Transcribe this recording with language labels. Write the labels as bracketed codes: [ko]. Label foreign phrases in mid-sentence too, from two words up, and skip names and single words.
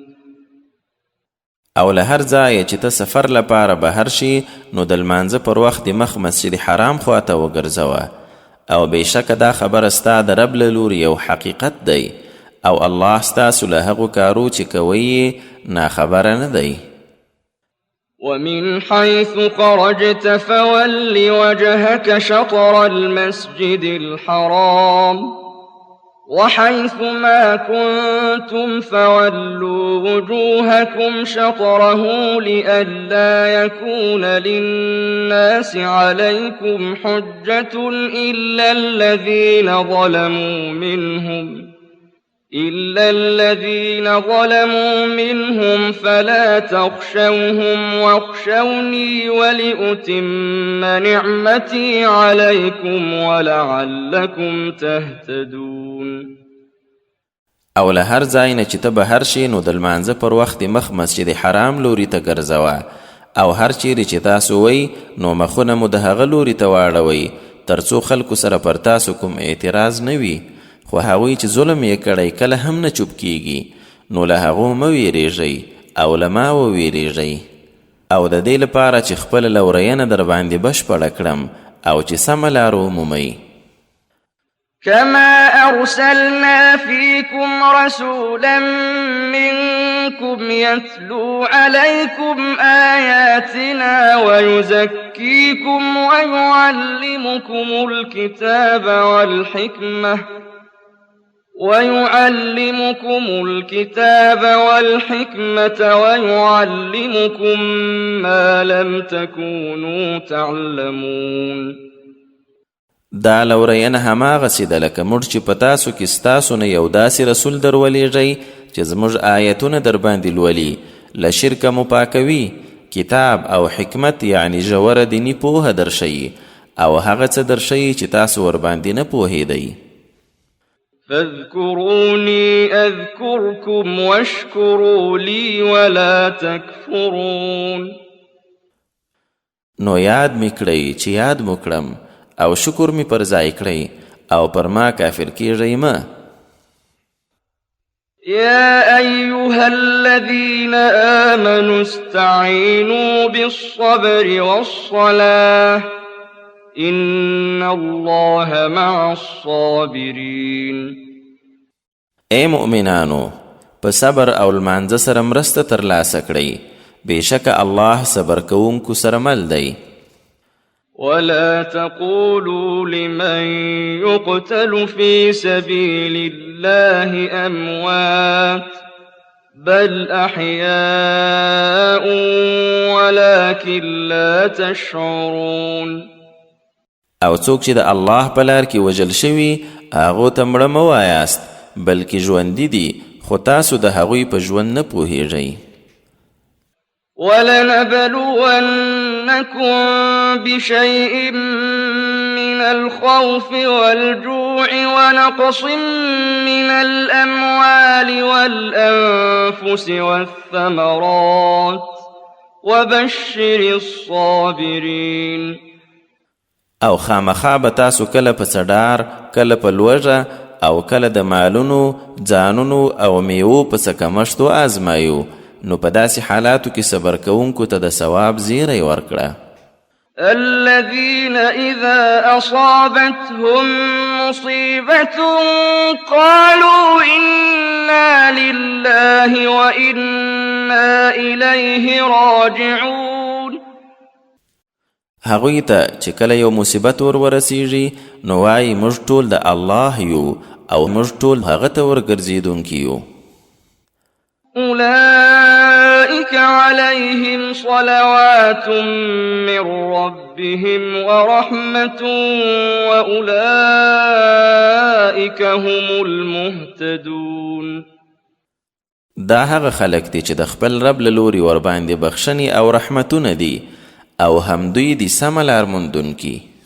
[ps] او له هر ځایه چې ته سفر لپاره بهر شي نو د لمانځه پر وخت د مخ مسجد حرام خواته وګرځوه او بېشکه دا خبره ستا د رب له لوري یو حقیقت دی او الله ستاسو له هغو کارو چې کوئ ناخبره نه دی. [ar] ومن حيث خرجت فول وجهك شطر المسجد الحرام وحيث ما كنتم فولوا وجوهكم شطره لئلا يكون للناس عليكم حجة إلا الذين ظلموا منهم فلا تخشوهم واخشوني ولأتم نعمتي عليكم ولعلكم تهتدون. [ps] او له هر ځای نه چې ته بهر شې نو د لمانځه پر وخت مخ مسجد حرام لوري ته ګرځوه او هر چیرې چې تاسو وئ نو مخونه مو د هغه لوري ته واړوئ تر څو خلکو سره پر تاسو کوم اعتراض نه وي. خو هغوی چې ظلم یې کړی کله هم نه چوپ کیږي نو له هغو مه ویریږئ او له ما وویریږئ او د دې لپاره چې خپله لورینه در باندې بشپړه کړم او چې سمه لار ومومئ. [ar] كما أرسلنا فيكم رسولا منكم يتلو عليكم آياتنا ويزكيكم ويعلمكم الكتاب والحكمة ويعلمكم ما لم تكونوا تعلمون. [ps] دا لورینه هماغسې ده لکه موږ چې په تاسو کې ستاسو نه یو داسې رسول در ولیږئ چې زموږ آیتونه در باندې لولي له شرکه مو پاکوي کتاب او حکمت یعنی ژوره دیني پوهه درښیي او هغه څه درښیي چې تاسو ورباندې نه پوهېدئ. [ar] فاذكروني أذكركم واشكروا لي ولا تكفرون. [ps] نو یاد می کړئ چې یاد مو کړم او شکر می پر ځای کړئ او پر ما کافر کیږئ مه. [ar] يا أيها الذين آمنوا استعينوا بالصبر والصلاة إن الله مع الصابرين. [ps] اے مؤمنانو په صبر او لمانځه سره مرسته ترلاسه کړئ بېشکه الله صبر کوونکو سره مل دی. [ar] ولا تقولوا لمن يقتل في سبيل الله الله أموات بل أحياء ولكن لا تشعرون. [ps] او څوک چې د الله په لار کې وژل شوي هغو ته مړه مه وایاست بلکې ژوندي دي خو تاسو د هغوی په ژوند نه پوهیږئ. [ar] ولنبلونكم بشيء من الخوف والجوع ونقص من الأموال والأنفس والثمرات وبشر الصابرين. [ps] او خامخا به تاسو کله په څډار کله په لوږه او کله د مالونو ځانونو او میوو په څه کمښت آزمایو نو په داسې حالاتو کې صبر کوونکو ته د ثواب زیری ورکړه. [ar] الذين إذا أصابتهم مصيبة قالوا إنا لله وإنا إليه راجعون. [ps] هغوی ته چې کله یو مصیبت ورسیږي نو وایي موږ ټول د الله یو او موږ ټول هغه ته ورګرځېدونکي یو. [ar] أولئك عليهم صلوات من ربهم ورحمة وأولئك هم المهتدون. [ps] دا هغه خلک دي چې د خپل رب له لوري ورباندې بخښنې او رحمتونه دي او هم دوی دي سمه لار موندونکي.